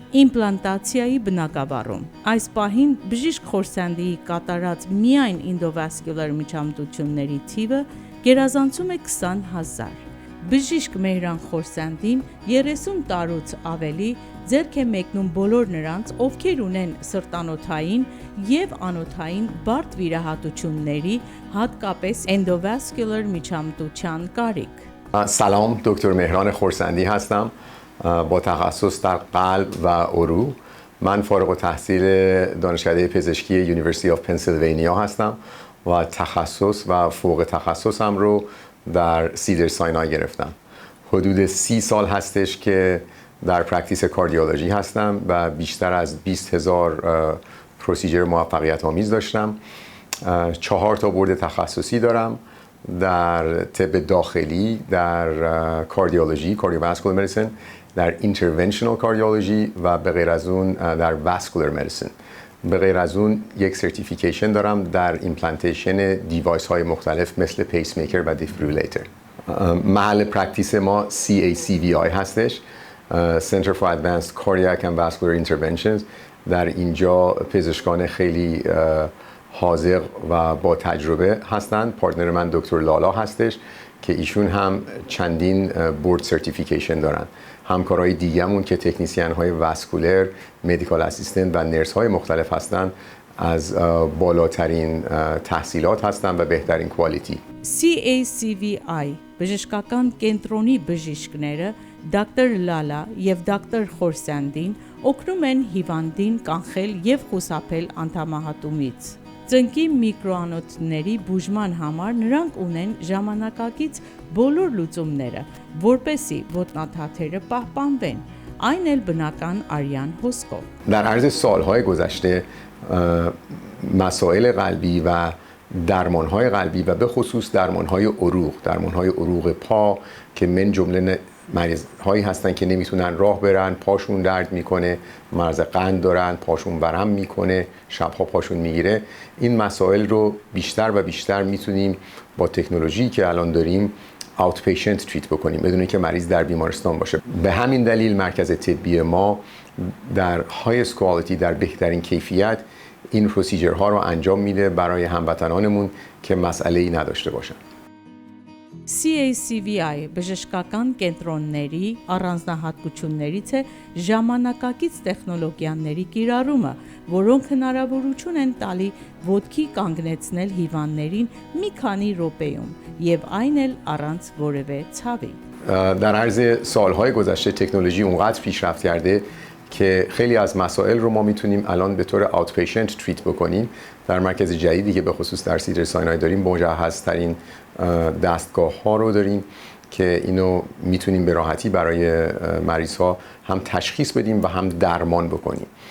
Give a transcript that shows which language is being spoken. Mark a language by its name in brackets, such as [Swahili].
[Armenian] իմպլանտացիայի բնագավառում։ Այս պահին բժիշկ Khorsandi-ի կատարած միայն endovascular միջամտությունների թիվը գերազանցում է 20,000։ Բժիշկ Mehran Khorsandin 30 տարուց ավելի ձեռք է մեկնում բոլոր նրանց, ովքեր ունեն սրտանոթային եւ անոթային բարդ վիրահատությունների, հատկապես endovascular միջամտության կարիք։ [Persian] سلام، دکتر مهران خورسندی هستم با تخصص در قلب و عروق. من فارغ التحصیل دانشکده پزشکی یونیورسیتی آف پنسیلوانیا هستم و تخصص و فوق تخصصم رو در سیدر ساینای گرفتم. حدود 30 سال هستش که در پرکتیس کاردیولوژی هستم و بیشتر از 20,000 پروسیجر موفقیت آمیز داشتم. 4 تا بورد تخصصی دارم در طب داخلی، در کاردیولوژی، کاردیوواسکولار مدیسن، در اینترونشنال کاردیولوژی و به غیر از اون در واسکولار مدیسن. به غیر از اون یک سرتیفیکیشن دارم در ایمپلنتیشن دیوایس های مختلف مثل پیسمیکر و دیفیبریلیتر. محل پرکتیس ما CACVI هستش، [English] Center for Advanced Cardiac and Vascular Interventions. [Persian] در اینجا پزشکان خیلی حاذق و با تجربه هستند. پارتنر من دکتر لالا هستش که ایشون هم چندین بورد سرتیفیکیشن دارن. همکارای دیگه‌مون که تکنیسین های واسکولر، مدیکال اسیستنت و نرس های مختلف هستند از بالاترین تحصیلات هستند و بهترین کوالیتی. [Armenian] CACVI բժշկական կենտրոնի բժիշկները Դոկտոր Լալա եւ Դոկտոր Khorsandin օգնում են հիվանդին կանխել եւ խուսափել անդամահատումից։ Ծնկի միկրոանոթների բուժման համար նրանք ունեն ժամանակակից բոլոր լուծումները, որպեսզի ոտնաթաթերը պահպանվեն, այն էլ բնական արյան հոսքով։ [Persian] در عرض سالهای گذشته مسائل قلبی و درمانهای قلبی و به خصوص درمانهای عروق پا که من جمله مریض هایی هستن که نمیتونن راه برن، پاشون درد میکنه، مرض قند دارن، پاشون ورم میکنه، شبها پاشون میگیره. این مسائل رو بیشتر و بیشتر میتونیم با تکنولوژی که الان داریم اوت پیشنت تریت بکنیم بدون اینکه مریض در بیمارستان باشه. به همین دلیل مرکز طبی ما در هایست کوالیتی، در بهترین کیفیت این پروسیجرها رو انجام میده برای هموطنانمون که مسئله‌ای نداشته باشن. [Armenian] CACVI բժշկական կենտրոնների առանձնահատկություններից է ժամանակակից տեխնոլոգիաների կիրառումը, որոնք հնարավորություն են տալի ոտքի կանգնեցնել հիվանդներին մի քանի րոպեում եւ այն էլ առանց որևէ ցավի. [Persian] در عرض سالهای گذشته تکنولوژی اونقدر پیشرفت کرده که خیلی از مسائل رو ما میتونیم الان به طور آوتپیشنت تریت بکنیم. در مرکز جدیدی که به خصوص در سیدر ساینای داریم مجهزترین دستگاه ها رو داریم که اینو میتونیم به راحتی برای مریض ها هم تشخیص بدیم و هم درمان بکنیم.